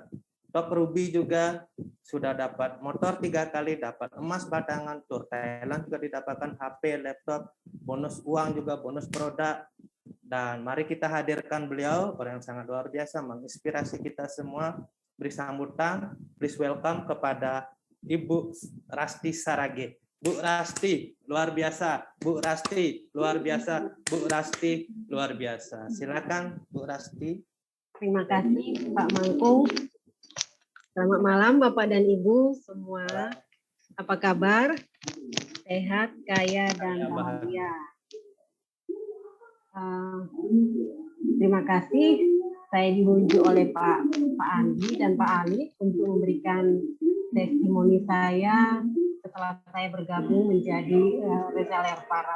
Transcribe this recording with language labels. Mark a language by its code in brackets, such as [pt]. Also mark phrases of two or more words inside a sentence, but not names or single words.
[id] Top Ruby juga sudah dapat motor 3 kali, dapat emas batangan, tur Thailand juga didapatkan HP, laptop, bonus uang juga, bonus produk. Dan mari kita hadirkan beliau, orang yang sangat luar biasa, menginspirasi kita semua. Beri sambutan, [en] please welcome [id] kepada Ibu Rasti Sarage. Bu Rasti, luar biasa. Bu Rasti, luar biasa. Bu Rasti, luar biasa. Silakan Bu Rasti. Terima kasih Pak Mangku. Selamat malam Bapak dan Ibu semua. Apa kabar? Sehat, kaya, dan bahagia. Terima kasih saya diunjuk oleh Pak Andi dan Pak Ali untuk memberikan testimoni saya setelah saya bergabung menjadi reseller Paras.